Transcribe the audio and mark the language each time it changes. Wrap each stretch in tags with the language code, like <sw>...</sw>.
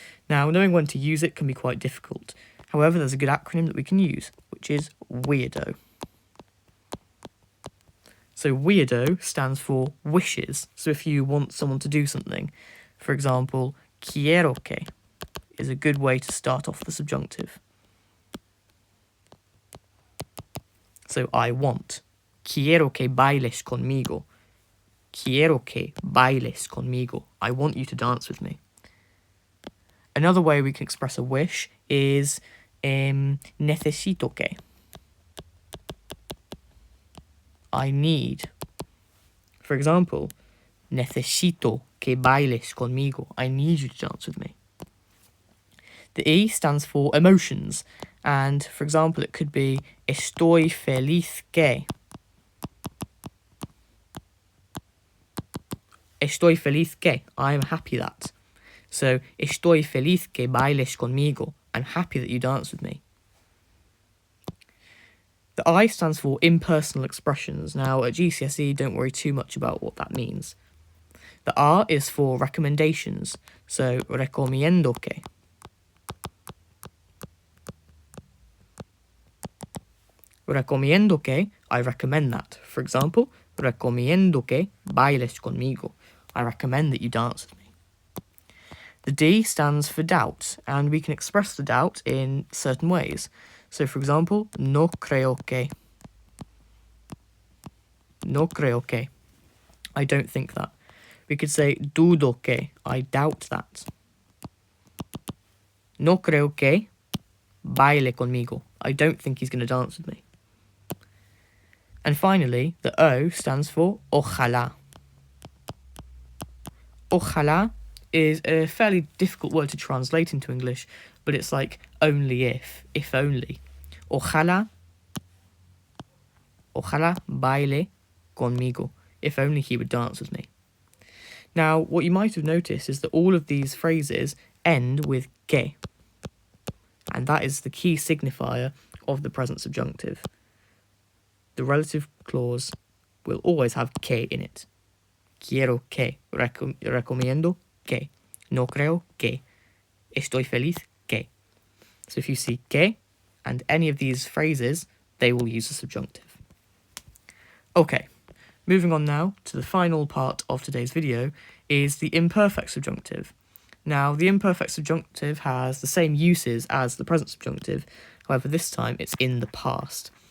<en>Now, knowing when to use it can be quite difficult. However, there's a good acronym that we can use, which is WEIRDO. So weirdo stands for wishes. So if you want someone to do something, for example,</en> <es>quiero que</es> <en>is a good way to start off the subjunctive. So I want.</en> <es>Quiero que bailes conmigo. Quiero que bailes conmigo.</es> <en>I want you to dance with me. Another way we can express a wish is</en> <es>necesito que.</es> <en>I need. For example,</en> <es>necesito que bailes conmigo.</es> <en>I need you to dance with me. The E stands for emotions, and for example, it could be</en> <es>estoy feliz que. estoy feliz que,</es> <en>I'm happy that.</en> <es>So, estoy feliz que bailes conmigo.</es> <en>I'm happy that you dance with me. The I stands for impersonal expressions. Now, at GCSE, don't worry too much about what that means. The R is for recommendations.</en> <es>So, recomiendo que. Recomiendo que,</es> <en>I recommend that. For example,</en> <es>recomiendo que bailes conmigo.</es> <en>I recommend that you dance with me. The D stands for doubt, and we can express the doubt in certain ways. So, for example,</en> <es>no creo que. No creo que.</es> <en>I don't think that. We could say</en> <es>dudo que.</es> <en>I doubt that.</en> <es>No creo que baile conmigo.</es> <en>I don't think he's going to dance with me. And finally, the O stands for ojalá. Ojalá is a fairly difficult word to translate into English, but it's like only if only.</en> <es>Ojalá baile conmigo.</es> <en>If only he would dance with me. Now, what you might have noticed is that all of these phrases end with que, and that is the key signifier of the present subjunctive. The relative clause will always have que in it.</en> <es>Quiero que, recomiendo que, no creo que, estoy feliz que.</es> <en>So if you see que and any of these phrases, they will use the subjunctive. Okay, moving on now to the final part of today's video is the imperfect subjunctive. Now, the imperfect subjunctive has the same uses as the present subjunctive, however this time it's in the past.</en>